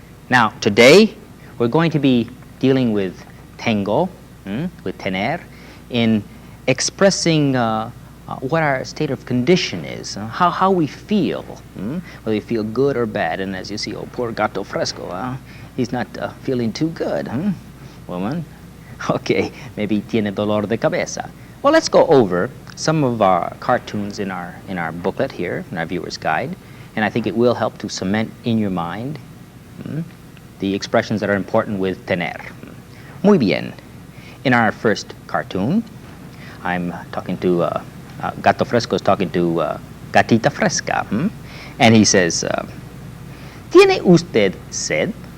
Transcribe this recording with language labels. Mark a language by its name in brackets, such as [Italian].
[English] Now, today, we're going to be dealing with tengo, with tener, in expressing what our state of condition is, how we feel, whether we feel good or bad. And as you see, oh, poor gato fresco, he's not feeling too good, woman? Okay, maybe [Spanish] tiene dolor de cabeza. [English] Well, let's go over some of our cartoons in our booklet here, in our viewer's guide, and I think it will help to cement in your mind the expressions that are important with tener. Muy bien. In our first cartoon, I'm talking to Gato Fresco is talking to Gatita Fresca, and he says, [Spanish] ¿Tiene usted sed?